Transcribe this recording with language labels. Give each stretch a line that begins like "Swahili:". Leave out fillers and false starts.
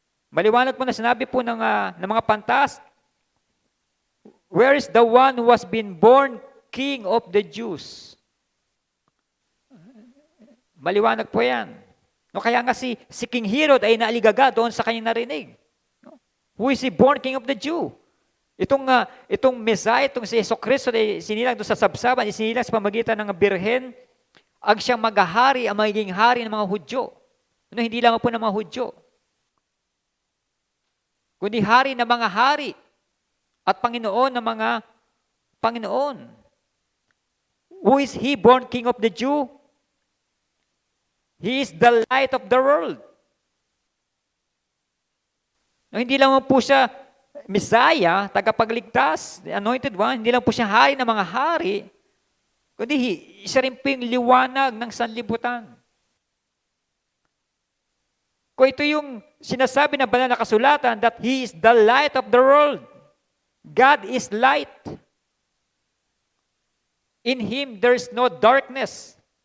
Filipino: Maliwanag po na sinabi po ng mga pantas,
English: where is the one who has been born King of the Jews?
Filipino: Maliwanag po yan. No, kaya nga si King Herod ay naaligaga doon sa kanyang narinig.
English: Who is he born King of the Jew?
Filipino: Itong Messiah, itong si Jesucristo ay sinilang doon sa sabsaban, isinilang sa pamagitan ng birhen, ang siyang maghahari, ang magiging hari ng mga Hudyo. No, hindi lang po ng mga Hudyo, kundi hari ng mga hari at Panginoon ng mga Panginoon.
English: Who is he born King of the Jew? He is the light of the world.
Filipino: No, hindi lang po siya Messiah, tagapagligtas,
English: the anointed one,
Filipino: hindi lang po siya hari ng mga hari, kundi siya rin po yung liwanag ng sanlibutan. Kung ito yung sinasabi ng banal na kasulatan
English: that He is the light of the world. God is light. In Him there is no darkness.